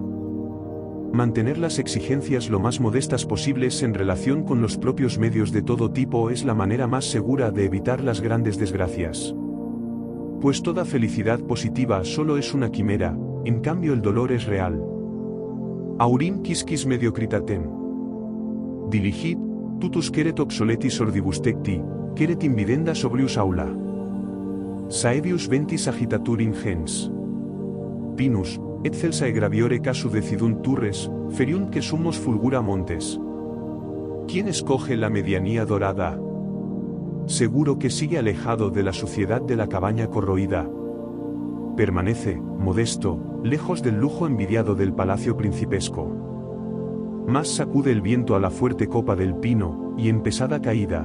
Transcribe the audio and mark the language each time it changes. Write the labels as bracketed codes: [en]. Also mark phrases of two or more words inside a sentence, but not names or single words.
[es] Mantener las exigencias lo más modestas posibles en relación con los propios medios de todo tipo es la manera más segura de evitar las grandes desgracias. Pues toda felicidad positiva solo es una quimera, en cambio el dolor es real. [la] Aurim quisquis mediocritatem. Diligit, tutus queret obsoletis ordibustecti, queret invidenda sobrius aula. Saevius ventis agitatur ingens. Pinus, et celsae graviore casu decidunt turres, feriunt que sumos fulgura montes. [es] ¿Quién escoge la medianía dorada? Seguro que sigue alejado de la suciedad de la cabaña corroída. Permanece, modesto, lejos del lujo envidiado del palacio principesco. Más sacude el viento a la fuerte copa del pino, y en pesada caída.